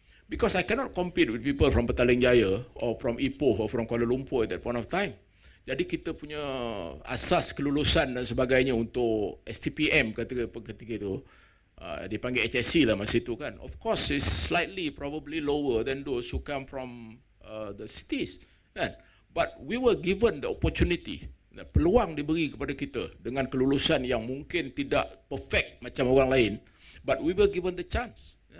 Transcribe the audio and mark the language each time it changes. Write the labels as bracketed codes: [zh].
[en] Because I cannot compete with people from Petaling Jaya or from Ipoh or from Kuala Lumpur at that point of time. [ms] Jadi kita punya asas kelulusan dan sebagainya untuk STPM ketika itu dipanggil HSC lah masa itu kan. [en] Of course it's slightly probably lower than those who come from the cities kan. But we were given the opportunity, [ms] peluang diberi kepada kita dengan kelulusan yang mungkin tidak perfect macam orang lain, [en] but we were given the chance.